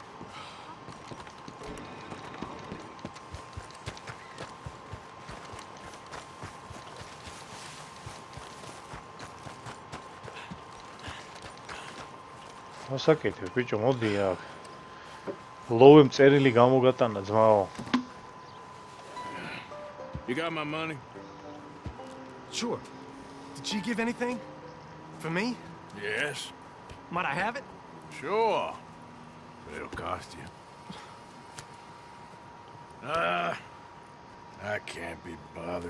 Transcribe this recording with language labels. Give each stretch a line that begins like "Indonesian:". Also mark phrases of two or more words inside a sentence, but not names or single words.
Georgian: ასაკეთებ ბიჭო, მოდი აქ. ლოვემ წერილი გამოგატანა ძმაო.
English: You got my money? Sure. Did she give anything? For me? Yes. Might I have it? Sure. But it'll cost you. I can't be bothered.